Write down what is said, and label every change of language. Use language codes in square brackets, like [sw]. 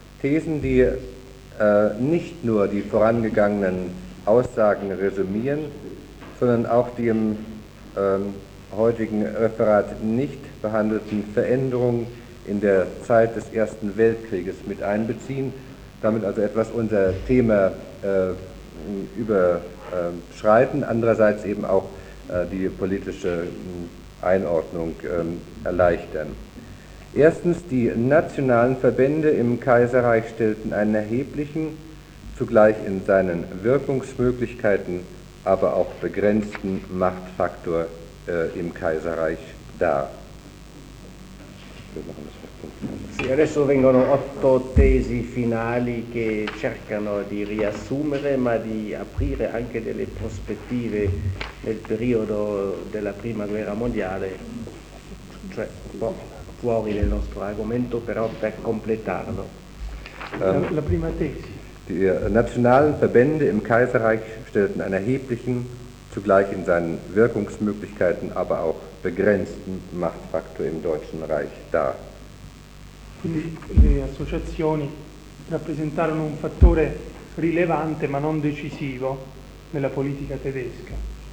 [de] Thesen, die nicht nur die vorangegangenen Aussagen resümieren, sondern auch die im heutigen Referat nicht behandelten Veränderungen in der Zeit des Ersten Weltkrieges mit einbeziehen, damit also etwas unser Thema überschreiten, andererseits eben auch die politische Einordnung erleichtern. Erstens, die nationalen Verbände im Kaiserreich stellten einen erheblichen, zugleich in seinen Wirkungsmöglichkeiten, aber auch begrenzten Machtfaktor im Kaiserreich dar. [it] Sì, adesso vengono 8 tesi finali che cercano di riassumere, ma di aprire anche delle prospettive nel periodo della Prima Guerra Mondiale, cioè fuori del nostro argomento, però per completarlo. La prima tesi. [de] Die nationalen Verbände im Kaiserreich stellten einen erheblichen, zugleich in seinen Wirkungsmöglichkeiten, aber auch begrenzten Machtfaktor im Deutschen Reich dar. [it] Quindi le associazioni rappresentarono un fattore rilevante, ma non decisivo, nella politica tedesca.